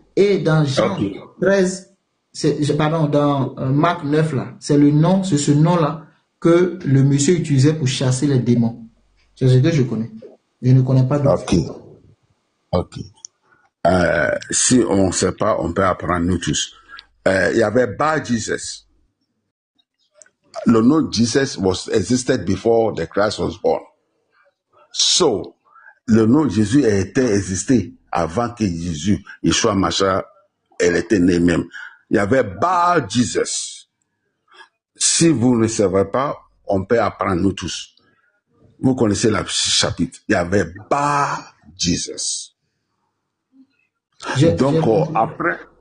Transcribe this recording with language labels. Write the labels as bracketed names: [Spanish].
[French] Et dans Jean 13, dans Marc 9 là, c'est ce nom-là que le monsieur utilisait pour chasser les démons. C'est ce que je connais. Je ne connais pas d'autres. Ok. Si on ne sait pas, on peut apprendre nous tous. Il y avait Bar Jesus. Le nom [English] Jesus existed before the Christ was born. [French] So, le nom Jésus a été existé avant que Jésus, Yeshua Mashiach, elle était né même. Il y avait Bar Jesus. Si vous ne savez pas, on peut apprendre nous tous. Vous connaissez le chapitre. Il y avait Bar Jesus. Donc, après,